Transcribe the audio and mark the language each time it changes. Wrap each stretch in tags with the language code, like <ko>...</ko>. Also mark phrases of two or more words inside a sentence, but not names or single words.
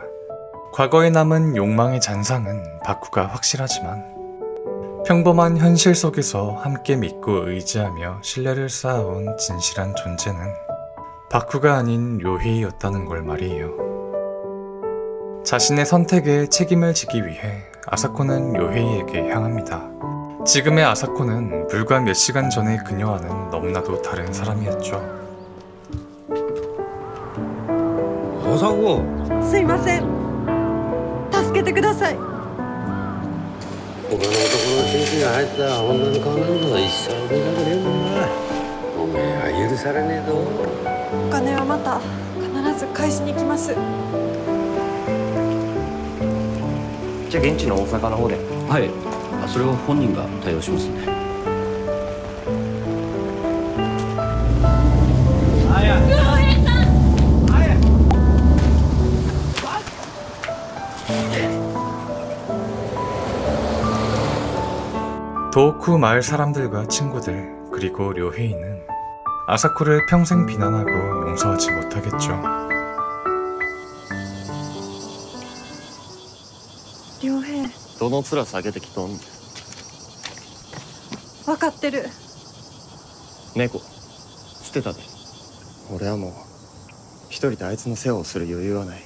<ko>과거에 남은 욕망의 잔상은 바쿠가 확실하지만 평범한 현실 속에서 함께 믿고 의지하며 신뢰를 쌓아온 진실한 존재는 바쿠가 아닌 료헤이였다는 걸 말이에요. 자신의 선택에 책임을 지기 위해 아사코는 료헤이에게 향합니다. 지금의 아사코는 불과 몇 시간 전의 그녀와는 너무나도 다른 사람이었죠.</ko> <ja>大迫すいません、助けてください。他の男の血気が入った女の顔なんぞ一生見たくねえもんな。おめえは許されねえぞ。お金はまた必ず返しに来ます。じゃあ現地の大阪の方で。はい、それを本人が対応しますんで。</ja> <ko>도호쿠 마을 사람들과 친구들 그리고 료헤이는 아사코를 평생 비난하고 용서하지 못하겠죠.</ko> <ja>良平、どの面下げてきとん？分かってる。猫捨てたで。俺はもう一人であいつの世話をする余裕はない。</ja>